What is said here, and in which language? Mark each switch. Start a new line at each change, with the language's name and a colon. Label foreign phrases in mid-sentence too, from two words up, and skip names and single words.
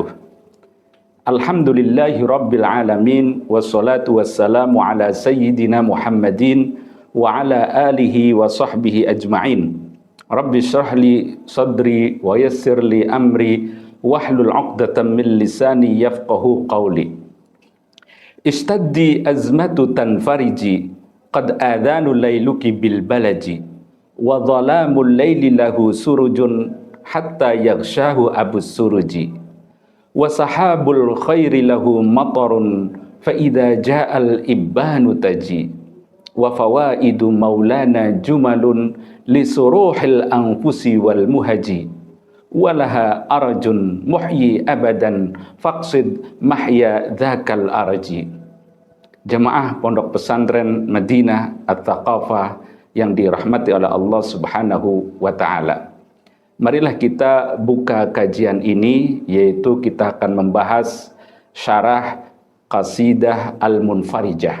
Arabic: الحمد لله رب العالمين. والصلاة والسلام على سيدنا محمد وعلى آله وصحبه أجمعين. رب اشرح لي صدري ويسر لي أمري واحلل عقدة من لساني يفقهوا قولي. اشتدي أزمة تنفرجي قد آذن ليلك بالبلج وظلام الليل له سرج حتى يغشاه أبو السرج وسحاب الخير له مطر فإذا جاء الإبان تجي وفوائد مولانا جمل لسروح الأنفس والمهج ولها أرج محي أبدا فاقصد محيا ذاك الأرج.
Indonesian: Jemaah Pondok Pesantren Madinah At-Thaqafah yang dirahmati oleh Allah
Arabic: سبحانه وتعالى.
Indonesian: Marilah kita buka kajian ini, yaitu kita akan membahas syarah Qasidah Al-Munfarijah.